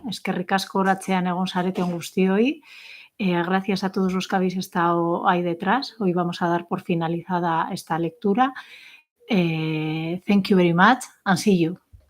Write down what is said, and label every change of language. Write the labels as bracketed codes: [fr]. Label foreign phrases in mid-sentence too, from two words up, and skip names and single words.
[eu] Eskerrik asko horatzean egon zareten guztioi. [es] Gracias a todos los que habéis estado ahí detrás. Hoy vamos a dar por finalizada esta lectura. [en] Thank you very much and see you.